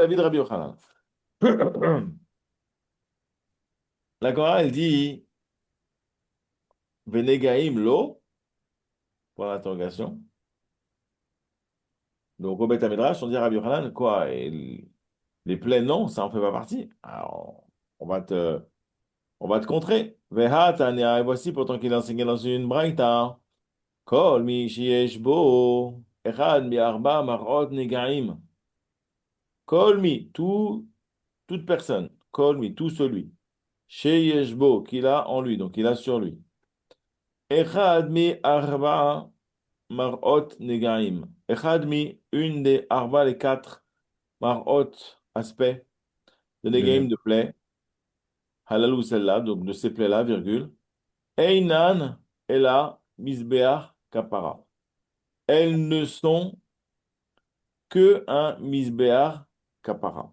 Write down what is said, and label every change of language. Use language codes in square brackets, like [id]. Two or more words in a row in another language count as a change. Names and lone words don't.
[fr] c'est la vie de Rabbi Yochanan. La Torah, elle dit, [he] ונגעים לא, [fr] pour l'interrogation. Donc, au Beth Midrash, on dit à Rabbi Yochanan, quoi? Et les plaies, non, ça en fait pas partie. Alors, on va te, on va te contrer. [he] והא, תניא, [fr] et voici pourtant qu'il enseignait dans une braïta. [he] כל מי שיש בו, אחד מארבע מראות נגעים. כל מי, [fr] toute personne. [he] כל מי, [fr] tout celui. [he] שיש בו, [fr] qu'il a en lui, donc il a sur lui. [he] אחד מארבע מראות נגעים. אחד מ, [fr] une des arba, les quatre marot, aspects de negaim De- de plaie. Halal ou celle-là, donc de ces plaies-là, virgule. [he] אינן, אלא, מזבח, כפרה. [fr] Elles ne sont que un [he] מזבח כפרה.